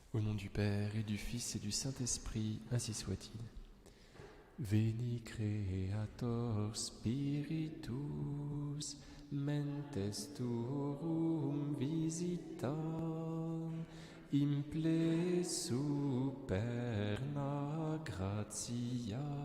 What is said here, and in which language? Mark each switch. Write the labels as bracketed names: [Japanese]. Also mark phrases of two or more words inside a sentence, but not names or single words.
[French] Au nom du Père et du Fils et du Saint-Esprit, ainsi soit-il. [Latin] Veni Creator Spiritus, mentes tuorum visitam, imple superna gratia,